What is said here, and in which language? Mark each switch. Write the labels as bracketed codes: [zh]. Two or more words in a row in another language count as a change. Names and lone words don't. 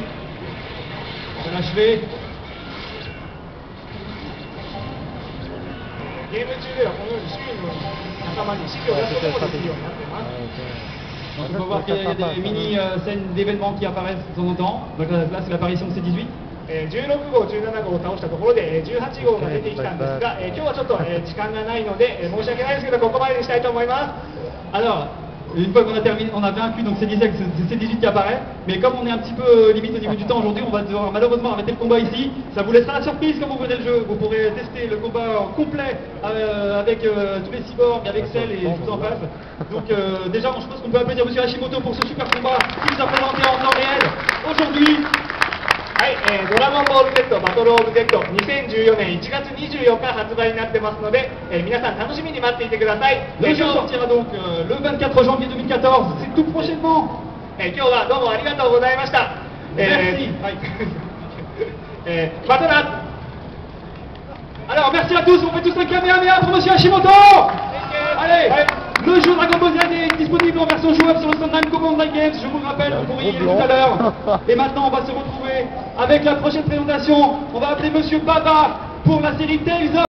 [fr] On va l'achever. [ja] ゲーム中ではこのように周囲の仲間に指示を出すこともできるようになっています。 [fr] Donc il faut voir qu'il y a des mini-scènes d'événements qui apparaissent de temps en temps. Donc là c'est l'apparition de C18. [ja] 16号、17号を倒したところで18号が出てきたんですが、今日はちょっと時間がないので申し訳ないですけどここまでにしたいと思います。 [fr] Alors, une fois qu'on a terminé, on a vaincu, donc c'est 18 qui apparaît, mais comme on est un petit peu limite au niveau du temps aujourd'hui, on va devoir malheureusement arrêter le combat ici. Ça vous laissera la surprise quand vous prenez le jeu, vous pourrez tester le combat en complet avec tous les cyborgs, avec Cell et tout en face. Donc déjà, je pense qu'on peut applaudir M. Hashimoto pour ce super combat qu'il nous a présenté en temps réel aujourd'hui. [ja] はい、ドラゴンボール Z バトルオブ Z 2014年1月24日発売になってますので、皆さん楽しみに待っていてください。 [fr] Le jeu sortira donc le 24 janvier 2014, c'est tout prochainement. [ja] 今日はどうもありがとうございました。 [fr] Merci. [ja] またな。 [fr] Alors merci à tous, on fait tous un Kamehameha pour Monsieur Hashimoto. Allez, le jeu Dragon Ball Z est disponible en version jouable sur le stand Namco Bandai Games, je vous le rappelle, vous pourriez y aller tout à l'heure. Et maintenant on va se retrouver avec la prochaine présentation, on va appeler Monsieur Baba pour la série Tales of